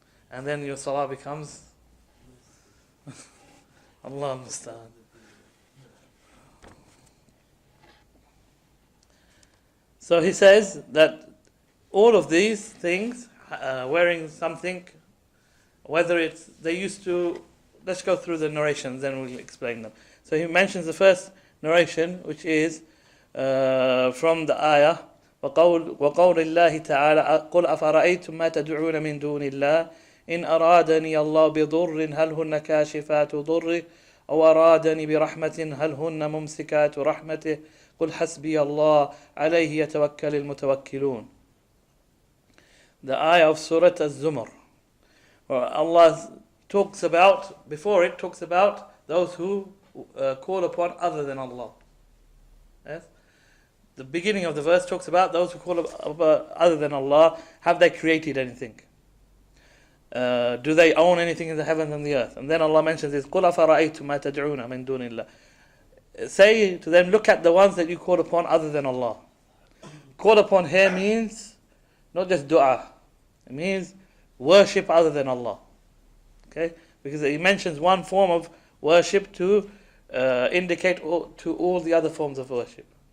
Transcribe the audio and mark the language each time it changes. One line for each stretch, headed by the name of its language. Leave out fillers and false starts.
English: And then your salah becomes, Allah understand. So he says that all of these things, wearing something, whether it's, they used to, let's go through the narrations, then we'll explain them. So he mentions the first narration, which is from the ayah,
Arabic: وقول الله تعالى قل أفرأيتم ما تدعون من دون الله إن أرادني الله بضر هل هن كاشفات ضره أو أرادني برحمة هل هن ممسكات رحمته قل حسبي الله عليه يتوكل المتوكلون.
English: The ayah of Surah Az-Zumar, where Allah talks about, before it talks about those who call upon other than Allah. Yes? The beginning of the verse talks about those who call upon other than Allah. Have they created anything? Do they own anything in the heavens and the earth? And then Allah mentions this,
Arabic: قُلْ أَفَرَأَيْتُمْ مَا تَدْعُونَ مِن دُونِ اللَّهِ.
English: Say to them, look at the ones that you call upon other than Allah. Call upon here means not just dua. It means worship other than Allah. Okay? Because He mentions one form of worship to indicate to all the other forms of worship.